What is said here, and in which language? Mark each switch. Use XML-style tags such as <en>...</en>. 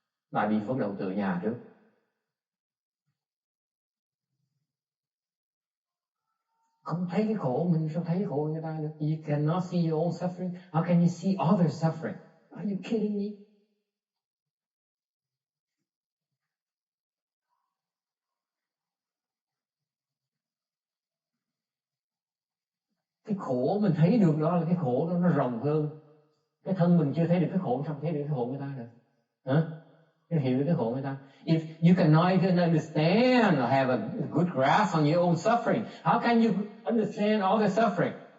<vi>Đại bi bắt đầu từ nhà trước. Không thấy cái khổ mình, sao thấy cái khổ người ta được?</vi> <en>You cannot see your own suffering. How can you see others suffering? Are you kidding me?</en> <vi>Cái khổ mình thấy được đó là cái khổ nó rộng hơn. Cái thân mình chưa thấy được cái khổ, sao thấy được cái khổ người ta được? Hả? Nó hiểu cái khổ người ta.</vi> <en>If you cannot even understand or have a good grasp on your own suffering, how can you understand all the suffering?</en>